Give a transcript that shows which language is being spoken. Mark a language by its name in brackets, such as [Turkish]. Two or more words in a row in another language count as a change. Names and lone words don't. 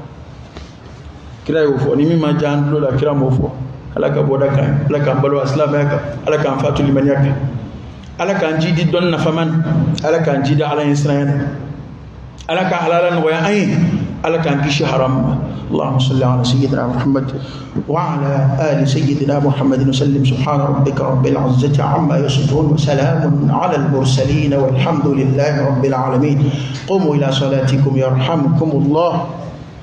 [Bambara] kira y'o fɔ ni min ma diya an tulo la kira m'o fɔ ala ka bɔda kan ala k'an balo silamɛya kan ala k'an fatu limaniya kan ala k'an ji di dɔnni nafama na ala k'an ji di ala ɲɛ siranya na ala ka halala nɔgɔya an ye ala k'an kisi haram ma [Arabic] اللهم صل على سيدنا محمد وعلى آل سيدنا محمد وسلم سبحان ربك رب العزة عما يصفون وسلام على المرسلين والحمد لله رب العالمين قوموا إلى صلاتكم يرحمكم الله